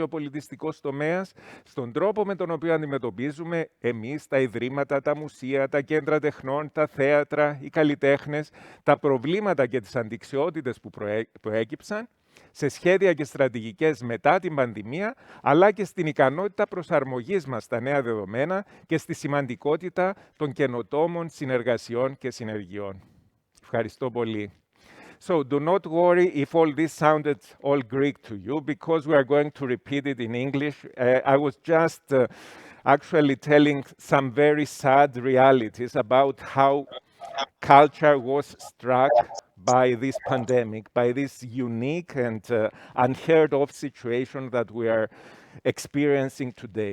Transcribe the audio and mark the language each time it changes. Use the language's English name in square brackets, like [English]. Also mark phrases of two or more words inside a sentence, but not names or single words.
[Greek] ο πολιτιστικός τομέας, στον τρόπο με τον οποίο αντιμετωπίζουμε εμείς τα ιδρύματα, τα μουσεία, τα κέντρα τεχνών, τα θέατρα, οι καλλιτέχνες, τα προβλήματα και τις αντιξιότητες που προέκυψαν, σε σχέδια και στρατηγικές μετά την πανδημία, αλλά και στην ικανότητα προσαρμογής μας στα νέα δεδομένα και στη σημαντικότητα των καινοτόμων συνεργασιών και συνεργειών. Ευχαριστώ πολύ. [English] So do not worry if all this sounded all Greek to you, because we are going to repeat it in English. I was just actually telling some very sad realities about how culture was struck by this pandemic, by this unique and unheard of situation that we are experiencing today.